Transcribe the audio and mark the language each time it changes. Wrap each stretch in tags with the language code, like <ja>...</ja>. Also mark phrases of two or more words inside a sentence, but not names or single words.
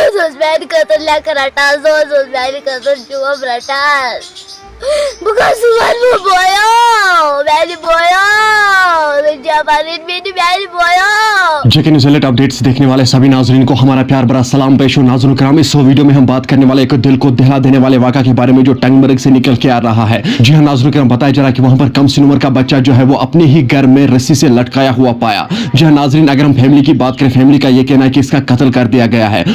<ks>اوس میانہِ خٲطرٕ لیٚکھٕ رٹان زوز اوس میانہِ خٲطرٕ جوب رٹان بہٕ کَس وَنہٕ بویو میانہِ بویو جابارین میانہِ بویو</ks> <hi>JK News Alert अपडेट्स देखने वाले सभी नाजरीन को हमारा प्यार भरा सलाम पेश हो। नाज़रीन कराम, इस वीडियो में हम बात करने वाले एक दिल को दहला देने वाले वाक़ा के बारे में जो टंगमर्ग से निकल के आ रहा है। जी हाँ नाज़रीन कराम, बताया जा रहा है कि वहां पर कम सी उम्र का बच्चा जो है वो अपने ही घर में रस्सी से लटकाया हुआ पाया। जी हाँ नाजरीन, अगर हम फैमिली की बात करें, फैमिली का ये कहना है कि इसका कत्ल कर दिया गया है।</hi>